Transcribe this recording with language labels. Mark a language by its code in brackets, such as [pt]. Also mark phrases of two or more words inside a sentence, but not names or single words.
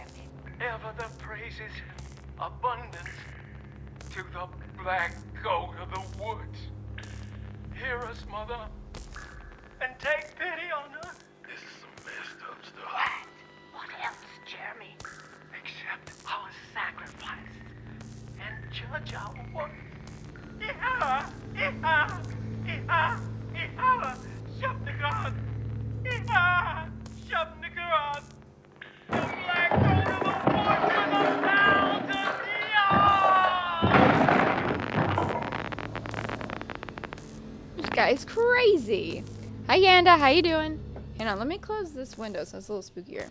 [en] Ever the praises, abundance to the black goat of the woods. Hear us, mother, and take pity on her. This is some messed up stuff. What else, Jeremy? Accept our sacrifice and judge our work. Iha! Iha! Iha! Iha! Shabnagan! Iha! Shabnagan! The black goat of the woods with a thousand yards! is crazy. Hi, Yanda. How you doing? Hang on, let me close this window so it's a little spookier.